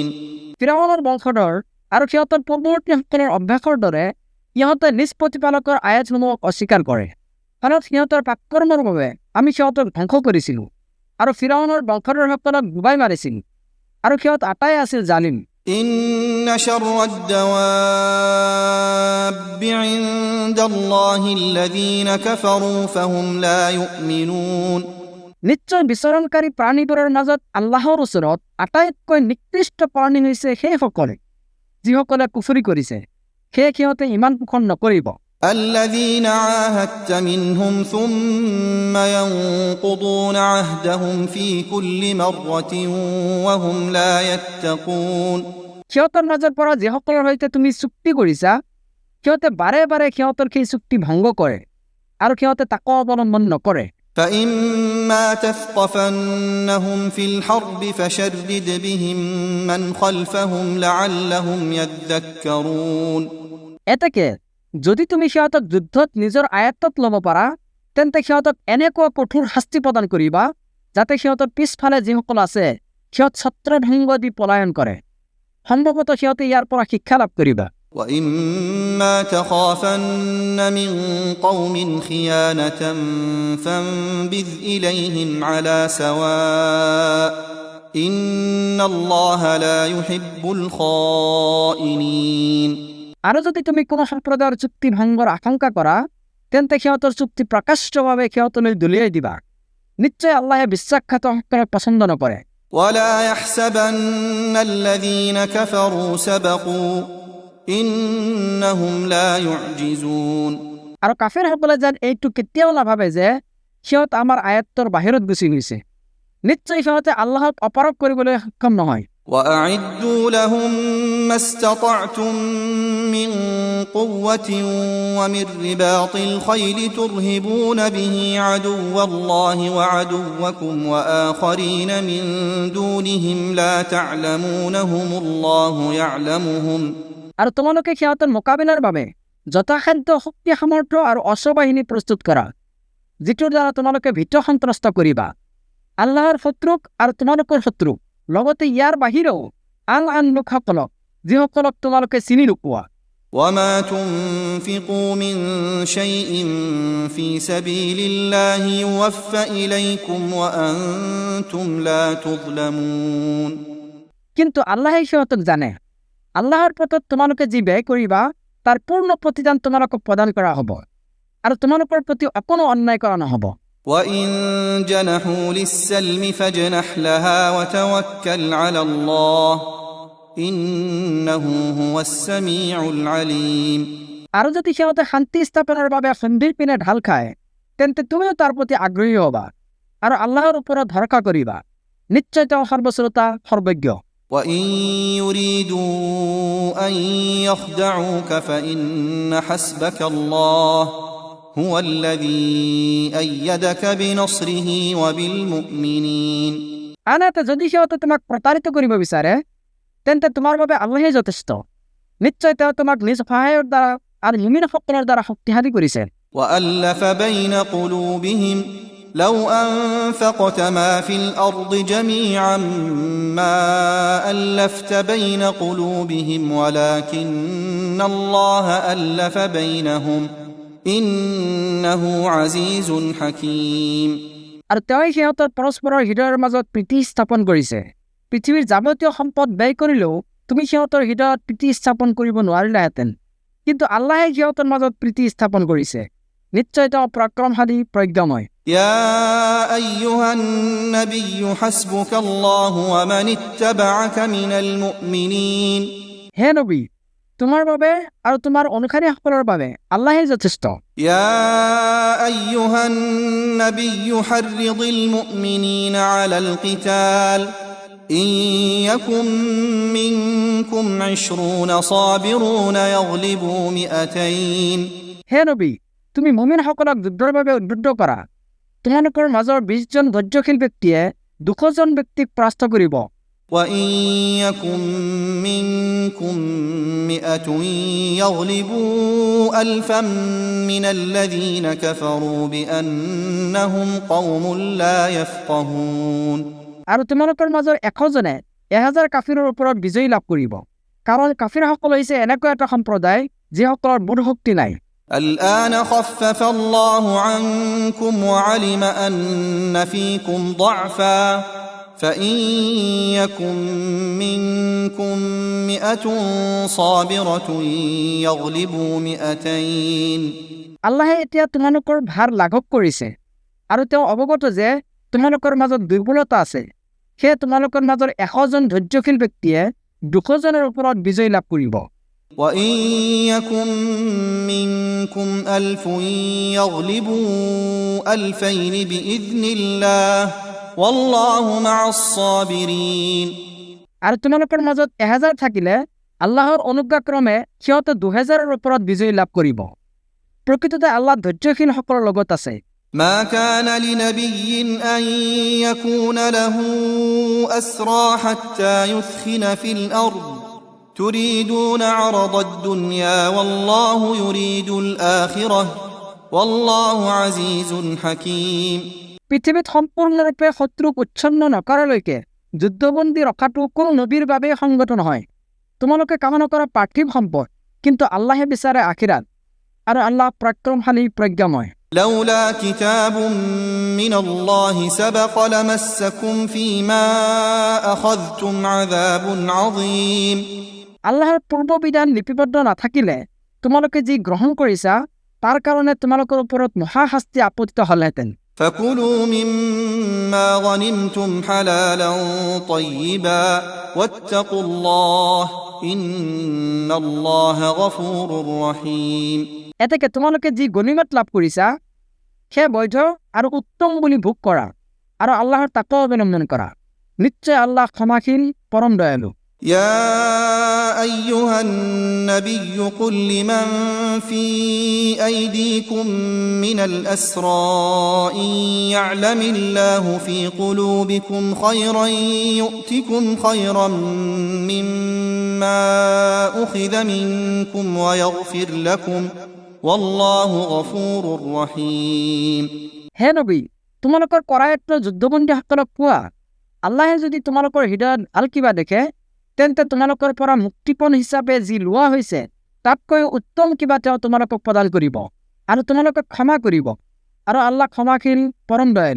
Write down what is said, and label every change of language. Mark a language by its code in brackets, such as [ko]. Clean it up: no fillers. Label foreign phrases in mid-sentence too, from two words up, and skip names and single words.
[as] ফিৰাউনৰ বংশধৰ আৰু সিহঁতৰ পূৰ্বৱৰ্তীসকলৰ অভ্যাসৰ দৰে সিহঁতে নিজ প্ৰতিপালকৰ আয়াতসমূহক অস্বীকাৰ কৰে, ফলত সিহঁতৰ পাপকৰ্মৰ বাবে আমি সিহঁতক ধ্বংস কৰিছিলোঁ আৰু ফিৰাউনৰ বংশধৰসকলক ডুবাই মাৰিছিল আৰু সিহঁত আটাই আছিল জালিম। [ar] إن شر الدواب عند الله الذين كفروا فهم لا يؤمنون। [as] নিশ্চয় বিচৰণকাৰী প্ৰাণীবোৰৰ মাজত আল্লাহৰ ওচৰত আটাইতকৈ নিকৃষ্ট প্ৰাণী হৈছে সেইসকলে যিসকলে কুফৰি কৰিছে, সেয়ে সিহঁতে ইমান পোষণ নকৰিব। [ar] الذين عاهدت منهم ثم ينقضون عهدهم في كل مرة وهم لا يتقون। [as] সিহঁতৰ মাজৰ পৰা যিসকলৰ সৈতে তুমি চুক্তি কৰিছা সিহঁতে বাৰে বাৰে সিহঁতৰ সেই চুক্তি ভংগ কৰে আৰু সিহঁতে তাকো অৱলম্বন নকৰে। [ar] فإما تثقفنهم في الحرب فشرد بهم من خلفهم لعلهم يذكرون। [as] এতেকে যদি তুমি সিহঁতক যুদ্ধত নিজৰ আয়ত্তত ল'ব পাৰা তেন্তে সিহঁতক এনেকুৱা কঠোৰ শাস্তি প্ৰদান কৰিবা যাতে সিহঁতৰ পিছফালে যিসকল আছে সিহঁত ছত্ৰভংগ দি পলায়ন কৰে। সম্ভৱতঃ সিহঁতে ইয়াৰ পৰা শিক্ষা লাভ কৰিবা। [ar] وإما تخافن من قوم خيانة فانبذ إليهم على سواء إن الله لا يحب الخائنين। [as] আৰু যদি তুমি কোনো সম্প্ৰদায়ৰ চুক্তি ভংগৰ আশংকা কৰা তেন্তে সিহঁতৰ চুক্তি প্ৰকাশ্যভাৱে সিহঁতলৈ দলিয়াই দিবা। নিশ্চয় আল্লাহে বিশ্বাসঘাতকসকলক পছন্দ নকৰে। [ar] ولا يحسبن الذين كفروا سبقوا إنهم لا يعجزون। [as] আৰু কাফিৰসকলে যেন এইটো কেতিয়াও নাভাবে যে সিহঁত আমাৰ আয়ত্তৰ বাহিৰত গুচি গৈছে। নিশ্চয় সিহঁতে আল্লাহক অপাৰগ কৰিবলৈ সক্ষম নহয়। [ar] وأعدوا لهم ما استطعتم من قوة ومن رباط الخيل ترهبون به عدو الله وعدوكم وآخرين من دونهم لا تعلمونهم الله يعلمهم। [as] আৰু তোমালোকে সিহঁতৰ মোকাবিলাৰ বাবে যথাসাধ্য শক্তি সামৰ্থ্য আৰু অশ্ববাহিনী প্ৰস্তুত কৰা যিটোৰ দ্বাৰা তোমালোকে ভীত সন্ত্ৰস্ত কৰিবা আল্লাহৰ শত্ৰুক আৰু তোমালোকৰ শত্ৰুক, লগতে ইয়াৰ বাহিৰেও আন লোকসকলক যিসকলক তোমালোকে চিনি নোপোৱা। [ar] وما تنفقوا من شيء في سبيل الله يوفى إليكم وأنتم لا تظلمون [as] কিন্তু আল্লাহই সিহঁতক জানে আল্লাহৰ পথত তোমালোকে যি ব্যয় কৰিবা তাৰ পূৰ্ণ প্ৰতিদান তোমালোকক প্ৰদান কৰা হ'ব আৰু তোমালোকৰ প্ৰতি অকণো অন্যায় কৰা নহ'ব [ar] وإن جنحوا للسلم فاجنح لها وتوكل على الله إنه هو السميع العليم [as] আৰু যদি সিহঁতে শান্তি স্থাপনৰ বাবে সন্ধিৰ পিনে ঢাল খায় তেন্তে তুমিও তাৰ প্ৰতি আগ্ৰহী হ'বা আৰু আল্লাহৰ ওপৰত ভৰসা কৰিবা নিশ্চয় তেওঁ সৰ্বশ্ৰোতা সৰ্বজ্ঞ [ar] وإن يريدوا أن يخدعوك فإن حسبك الله هو الذي أيدك بنصره وبالمؤمنين [as] আনহাতে যদি সিহঁতে তোমাক প্ৰতাৰিত কৰিব বিচাৰে তেন্তে তোমাৰ বাবে আল্লাহেই যথেষ্ট নিশ্চয় তেওঁ তোমাক নিজ সহায়ৰ দ্বাৰা আৰু মুমিনসকলৰ দ্বাৰা শক্তিশালী কৰিছে [ar] وألف بين قلوبهم لو أنفقت ما في الأرض جميعا ما ألفت بين قلوبهم ولكن الله ألف بينهم إنه عزيز حكيم [as] আৰু তেওঁই সিহঁতৰ পৰস্পৰৰ হৃদয়ৰ মাজত প্ৰীতি স্থাপন কৰিছে পৃথিৱীৰ যাৱতীয় সম্পদ ব্যয় কৰিলেও তুমি সিহঁতৰ হৃদয়ত প্ৰীতি স্থাপন কৰিব নোৱাৰিলাহেঁতেন কিন্তু আল্লাহে সিহঁতৰ মাজত প্ৰীতি স্থাপন কৰিছে নিশ্চয় তেওঁ পৰাক্ৰমশালী প্ৰজ্ঞাময় [ar] يا أيها النبي حسبك الله ومن اتبعك من المؤمنين [as] হে নবী তোমাৰ বাবে আৰু তোমাৰ অনুসাৰীসকলৰ বাবে আল্লাহেই যথেষ্ট [ar] يا أيها النبي حرض المؤمنين على القتال إن يكن منكم 20 صابرون يغلبوا 200 [as] হে নবী তুমি মুমিনসকলক যুদ্ধৰ বাবে উদ্বুদ্ধ কৰা তোমালোকৰ মাজৰ 20 জন ধৈৰ্যশীল ব্যক্তিয়ে 200 জন ব্যক্তিক পৰাস্ত কৰিব [ar] وإن يكن منكم 100 يغلبوا 1000 من الذين كفروا بأنهم قوم لا يفقهون [as] আৰু তোমালোকৰ মাজৰ 100 জনে 1000 কাফিৰৰ ওপৰত বিজয় লাভ কৰিব কাৰণ কাফিৰসকল হৈছে এনেকুৱা এটা সম্প্ৰদায় যিসকলৰ বুদ্ধিশক্তি নাই [ar] الآن خفف الله عنكم وعلم أن فيكم ضعفا فإن يكن منكم 100 صابرة يغلبوا 200 [as] আল্লাহে এতিয়া তোমালোকৰ ভাৰ লাঘৱ কৰিছে আৰু তেওঁ অৱগত যে তোমালোকৰ মাজত দুৰ্বলতা আছে সেয়ে তোমালোকৰ মাজৰ 100 জন ধৈৰ্যশীল ব্যক্তিয়ে 200 জনৰ ওপৰত বিজয় লাভ কৰিব [ar] وإن يكن منكم 1000 يغلبوا 2000 بإذن الله والله مع الصابرين [as] আৰু তোমালোকৰ মাজত 1000 থাকিলে আল্লাহৰ অনুজ্ঞাক্ৰমে সিহঁতে 2000ৰ ওপৰত বিজয় লাভ কৰিব প্ৰকৃততে আল্লাহ ধৈৰ্যশীলসকলৰ লগত আছে [ar] ما كان لنبي أن يكون له أسرى حتى يثخن في الأرض تريدون عرض الدنيا والله يريد الآخرة والله عزيز حكيم [as] পৃথিৱীত সম্পূৰ্ণৰূপে শত্ৰুক উচ্ছন্ন নকৰালৈকে যুদ্ধবন্দী ৰখাটো কোনো নবীৰ বাবে সংগত নহয় তোমালোকে কামনা কৰা পাৰ্থিৱ সম্পদ কিন্তু আল্লাহে বিচাৰে আখিৰাত আৰু আল্লাহ পৰাক্ৰমশালী প্ৰজ্ঞাময় [ar] لولا كتاب من الله سبق لمسكم فيما أخذتم عذاب عظيم [as] আল্লাহৰ পূৰ্ব বিধান লিপিবদ্ধ নাথাকিলে তোমালোকে যি গ্ৰহণ কৰিছা তাৰ কাৰণে তোমালোকৰ ওপৰত মহা শাস্তি আপতিত হ'লহেঁতেন [ar] فكلوا مما غنمتم حلالا طيبا واتقوا الله إن الله غفور رحيم [as] এতেকে তোমালোকে যি গনিমত লাভ কৰিছা সেই বৈধ আৰু উত্তম বুলি ভোগ কৰা আৰু আল্লাহৰ তাকৱা অৱলম্বন কৰা নিশ্চয় আল্লাহ ক্ষমাশীল পৰম দয়ালু [ar] يا أيها النبي قل لمن في أيديكم من الأسرى إن يعلم الله في قلوبكم خيرا يؤتكم خيرا مما أخذ منكم ويغفر لكم والله غفور رحيم [as] হে নবী তোমালোকৰ কৰায়ত্ব যুদ্ধবন্দীসকলক কোৱা আল্লাহে যদি তোমালোকৰ হৃদয়ত ভাল কিবা দেখে তেন্তে তোমালোকৰ পৰা মুক্তিপণ হিচাপে যি লোৱা হৈছে তাতকৈ উত্তম কিবা তেওঁ তোমালোকক প্ৰদান কৰিব আৰু তোমালোকক ক্ষমা কৰিব আৰু আল্লাহ ক্ষমাশীল পৰম দয়ালু